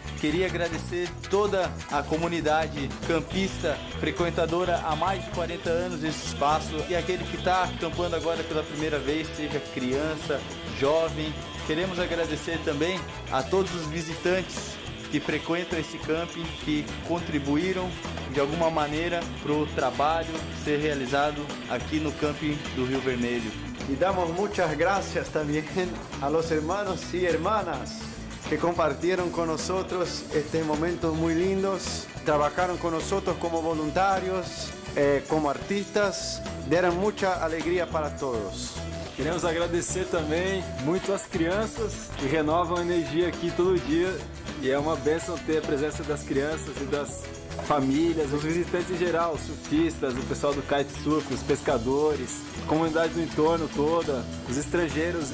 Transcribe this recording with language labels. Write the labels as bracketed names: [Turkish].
[Portuguese] Queria agradecer toda a comunidade campista, frequentadora há mais de 40 anos desse espaço, e aquele que está acampando agora pela primeira vez, seja criança, jovem. Queremos agradecer também a todos os visitantes que frequentam esse camping, que contribuíram de alguma maneira para o trabalho ser realizado aqui no camping do Rio Vermelho. [Spanish] Y damos muchas gracias también a los hermanos y hermanas que compartieron con nosotros estos momentos muy lindos, trabajaron con nosotros como voluntarios, como artistas, deram mucha alegria para todos. [Portuguese] Queremos agradecer também muito às crianças que renovam a energia aqui todo dia, e é uma bênção ter a presença das crianças e das famílias, os visitantes em geral, os surfistas, o pessoal do kitesurf, os pescadores, a comunidade do entorno toda, os estrangeiros.